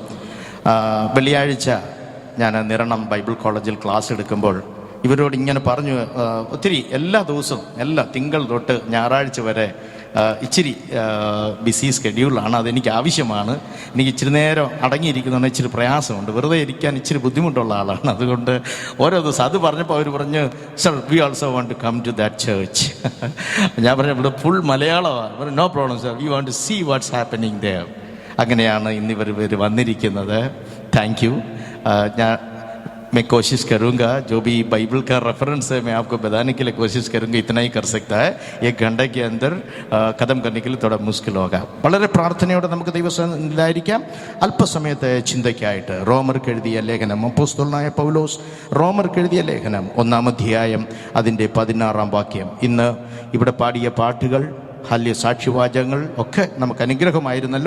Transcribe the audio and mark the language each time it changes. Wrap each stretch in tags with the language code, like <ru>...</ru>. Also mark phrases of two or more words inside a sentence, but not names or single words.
<ml>വെള്ളിയാഴ്ച ഞാൻ നിരണം ബൈബിൾ കോളേജിൽ ക്ലാസ് എടുക്കുമ്പോൾ ഇവരോട് ഇങ്ങനെ പറഞ്ഞു, ഒത്തിരി എല്ലാ ദിവസവും തിങ്കൾ തൊട്ട് ഞായറാഴ്ച വരെ ഇച്ചിരി</ml> <en>busy schedule,</en> <ml>അതെനിക്ക് ആവശ്യമാണ്. എനിക്ക് ഇച്ചിരി നേരം അടങ്ങിയിരിക്കുന്നതാണ് ഇച്ചിരി പ്രയാസമുണ്ട്, വെറുതെ ഇരിക്കാൻ ഇച്ചിരി ബുദ്ധിമുട്ടുള്ള ആളാണ്. അതുകൊണ്ട് ഓരോ ദിവസം അത് പറഞ്ഞപ്പോൾ അവർ പറഞ്ഞു,</ml> <en>sir we also want to come to that church. ഞാൻ പറഞ്ഞു, ഇവിടെ ഫുൾ മലയാളമാണ്. no problem sir, we want to see what's happening there.</en> <ml>അങ്ങനെയാണ് ഇന്നിവർ വന്നിരിക്കുന്നത്.</ml> <en>thank you.</en> <hi>मैं कोशिश करूँगा जो भी बाइबल का रेफरेंस है मैं आपको बताने के लिए कोशिश करूँगा. इतना ही कर सकता है. 1 घंटे के अंदर ख़त्म करने के लिए थोड़ा मुश्किल होगा.</hi> <ml>വളരെ പ്രാർത്ഥനയോടെ നമുക്ക് ദൈവസന്നിധിയിലായിരിക്കാം. അല്പസമയത്തെ ചിന്തയ്ക്കായിട്ട് റോമർക്ക് എഴുതിയ ലേഖനം, അപ്പോസ്തലനായ പൗലോസ് റോമർക്ക് എഴുതിയ ലേഖനം 1-ാം അധ്യായം അതിൻ്റെ 16-ാം വാക്യം. ഇന്ന് ഇവിടെ പാടിയ പാട്ടുകൾ, ഹല്യ സാക്ഷ്യവാചകങ്ങൾ ഒക്കെ നമുക്ക് അനുഗ്രഹമായിരുന്നല്ലോ.</ml>